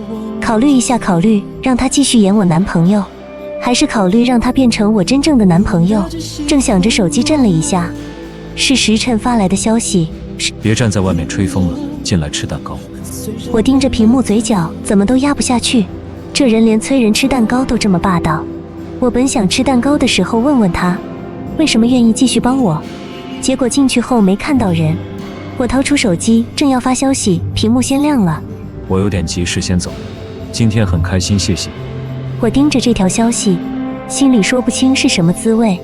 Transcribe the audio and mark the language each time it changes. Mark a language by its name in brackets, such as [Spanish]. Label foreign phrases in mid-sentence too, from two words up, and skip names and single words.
[Chinese] 考慮一下，考慮讓他繼續演我男朋友，還是考慮讓他變成我真正的男朋友？正想着，手機震了一下，是時辰發來的消息。別站在外面吹風了，進來吃蛋糕。我盯着屏幕，嘴角怎麼都壓不下去。這人連催人吃蛋糕都這麼霸道。我本想吃蛋糕的時候問問他，為什麼願意繼續幫我，結果進去後沒看到人。我掏出手機，正要發消息，屏幕先亮了。我有點急事先走，今天很開心，謝謝。我盯着這條消息，心裡說不清是什麼滋味。